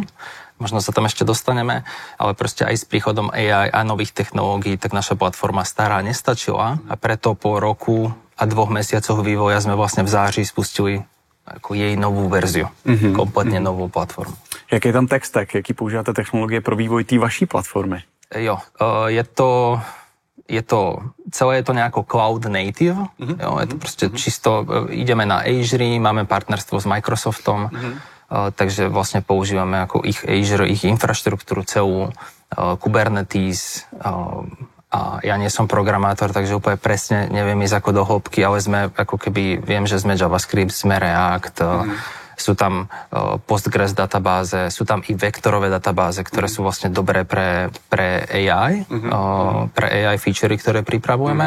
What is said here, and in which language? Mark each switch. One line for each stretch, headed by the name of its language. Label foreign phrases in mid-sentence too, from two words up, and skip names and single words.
Slovak: Možno sa tam ešte dostaneme, ale proste aj s príchodom AI a nových technológií, tak naša platforma stará nestačila a preto po roku a 2 mesiacoch vývoja sme vlastne v září spustili ako jej novú verziu, kompletne novú platformu.
Czech: Jak je tam tech stack? Jaký používáte technologie pro vývoj té vaší platformy?
Slovak: Jo, celé je to nejako
English: cloud native,
Slovak: jo, je to proste čisto, ideme na Azure, máme partnerstvo s Microsoftom, takže vlastne používame ako ich Azure, ich infraštruktúru celú, Kubernetes, a ja nie som programátor, takže úplne presne neviem ísť ako do hĺbky, ale sme ako keby, viem, že sme JavaScript, sme React, sú tam Postgres databáze, sú tam i vektorové databáze, ktoré sú vlastne dobré pre AI, pre AI featurey, ktoré pripravujeme.